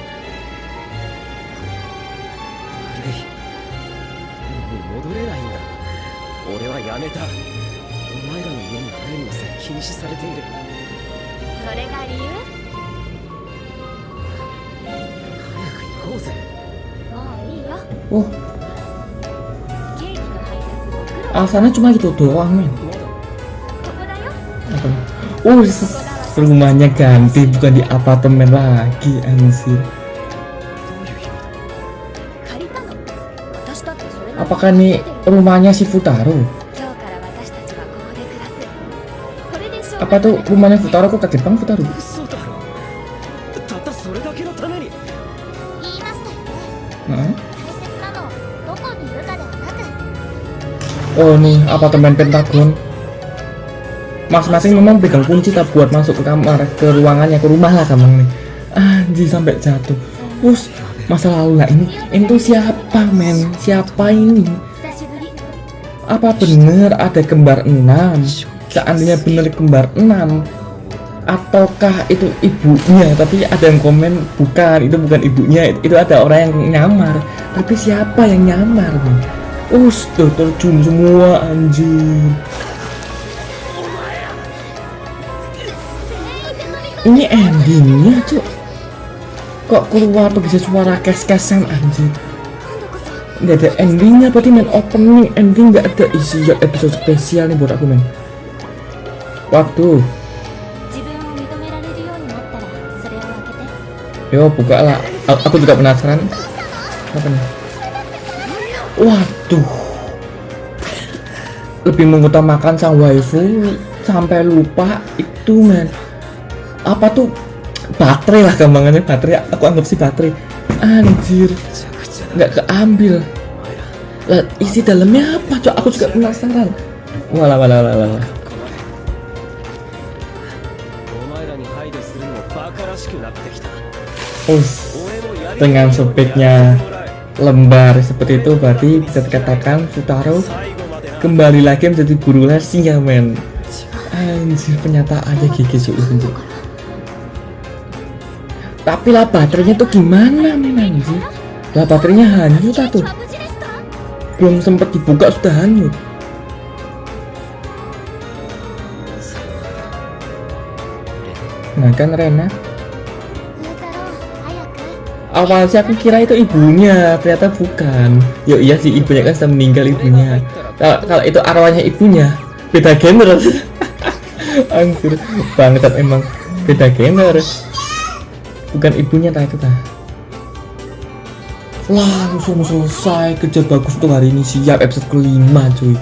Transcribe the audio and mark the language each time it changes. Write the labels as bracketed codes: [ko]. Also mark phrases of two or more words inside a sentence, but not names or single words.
[ja] 悪いでももう戻れないんだ俺はやめたお前らの家に入るのさえ禁止されているそれが理由早く行こうぜもういいよ [id] Oh, [ja] ケーキの配達ご苦労 [id] alasannya cuma gitu doang men. [ja] まだここだよ [id] Apa? Oh, [ja] ここだわ [id] rumahnya ganti, bukan di apartemen lagi anjir. [ja] 借りたの。私だってそれなりに [id] Apakah ini rumahnya si Futaro? [ja] 今日から私たちはここで暮らす。これでしょう。 [id] Apa tuh rumahnya Futaro? Kok kaget banget Futaro? [ja] 嘘だろ。たったそれだけのために。言いましたよね。 [id] Heeh. [ja] 大切なのどこにいるかではなく。 [id] Oh nih apartemen Pentagon. Masing-masing memang pegang kunci tak buat masuk ke kamar, ke ruangannya, ke rumah lah kamu nih. Anjir sampai jatuh. Us, masa lalu lah ini tuh siapa men? Siapa ini? [ja] 久しぶり。 [id] Apa bener ada kembar 6? Seandainya bener kembar 6, ataukah itu ibunya? Tapi ada yang komen bukan, itu bukan ibunya, itu ada orang yang nyamar. Tapi siapa yang nyamar men? Tuh terjun semua anjir. Ini endingnya cuk. Kok keluar tuh bisa suara kes-kesan anjir. Nggak ada endingnya, berarti main opening, ending nggak ada. Isi episode spesial nih buat aku men. Waktu [ja] 自分を認められるようになったらそれを開けて。 [id] yo buka lah. Aku juga penasaran. Apa nih? Waduh, lebih mengutamakan sang waifu sampai lupa itu men. Apa tuh baterai lah gampangannya, baterai. Aku anggap sih baterai. Anjir, nggak keambil. Lah isi dalamnya apa cok? Aku juga penasaran. Walah. [ja] お前らに配慮するのもバカらしくなってきた。 [id] Us, [ja] 俺もやり [id] dengan sempitnya lembar seperti itu berarti bisa dikatakan Futaro [ja] 最後までな。 [id] kembali lagi menjadi guru les ya men. Anjir penyataannya gigi seutuhnya. Tapi lah baterainya tuh gimana men anjir? Lah baterainya hanyut tuh. [ja] は無事ですか？ [id] Belum sempat dibuka sudah hanyut. Nah kan Rena, [ja] 風太郎、早く。 [id] awal sih aku kira itu ibunya, ternyata bukan. Yo iya sih ibunya kan sudah meninggal ibunya. Kalau itu arwahnya ibunya, beda gender. Anjir, bangsat emang beda gender. Bukan ibunya tak itu tak. Langsung selesai, kerja bagus tuh hari ini, siap episode kelima cuy.